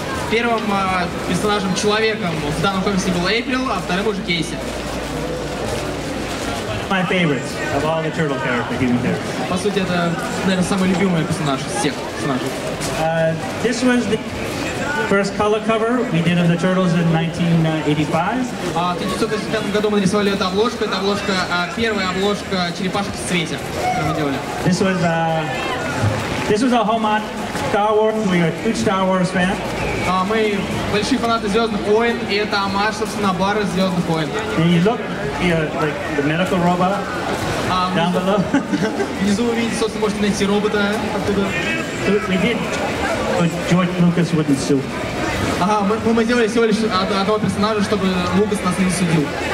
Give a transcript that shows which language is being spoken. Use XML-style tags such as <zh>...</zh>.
<ru>первым персонажем, человеком в данном комиксе был Эйприл, а вторым уже Кейси.</ru> <en>My favorites of all the turtle characters, human characters.</en> <ru>По сути, это, наверное, самый любимый персонаж из всех персонажей.</ru> <en>This was the first color cover we did of the Turtles in 1985.</en> <ru>В 1985 году мы нарисовали эту обложку. Это обложка, первая обложка черепашек в цвете, которую мы делали.</ru> <en>This was a homage Star Wars. We are huge Star Wars fan.</en> <ru>Мы большие фанаты Звездных войн, и это омаж, собственно, на бары Звездных войн.</ru> <en>And you look, like the medical robot down below.</en> <ru>Внизу вы видите, собственно, можете найти робота оттуда.</ru> <en>We did, but George Lucas wouldn't sue.</en> <ru>Мы сделали всего лишь одного персонажа, чтобы Лукас нас не судил.</ru>